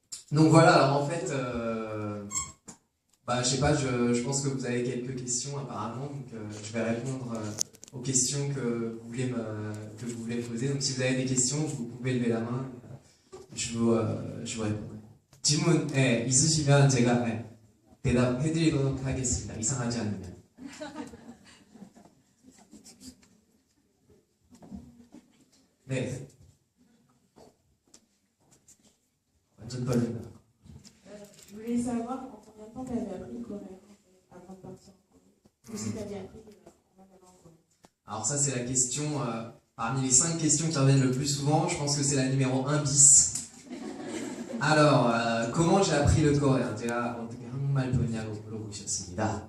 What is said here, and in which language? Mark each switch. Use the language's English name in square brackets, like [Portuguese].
[French] Donc voilà, alors en fait, je sais pas, je pense que vous avez quelques questions apparemment, donc je vais répondre aux questions que vous voulez me poser. Donc si vous avez des questions, vous pouvez lever la main, je vous répondrai. [Korean] 질문 있으시면 제가 대답해드리도록 하겠습니다. 이상하지 않으면. 네. 완전 떨린다. [French] Je voulais savoir en combien de temps tu avais appris le coréen avant de partir en Corée. Ou si tu avais appris en allant en Corée. Alors ça c'est la question, parmi les 5 questions qui reviennent le plus souvent, je pense que c'est la numéro 1 bis. Alors, comment j'ai appris le coréen? [Korean] 제가 어떻게 한국말 배웠냐고 물어보셨습니다.